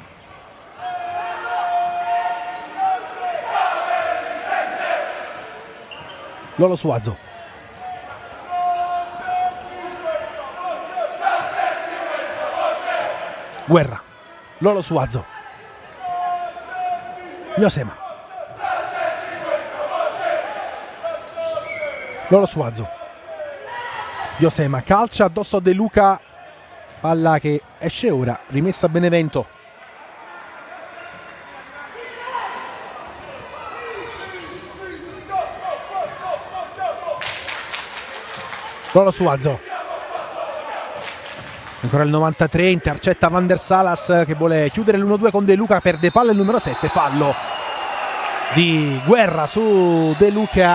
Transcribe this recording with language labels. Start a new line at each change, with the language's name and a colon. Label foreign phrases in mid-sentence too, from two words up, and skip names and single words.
Italian: Lolo Suazo, Guerra, Lolo Suazo, Josema, Lolo Suazo, Josema, calcia addosso a De Luca. Palla che esce ora, rimessa a Benevento. Lolo Suazo. Ancora il 93, intercetta Van der Salas che vuole chiudere l'1-2 con De Luca, perde palla il numero 7, fallo di Guerra su De Luca.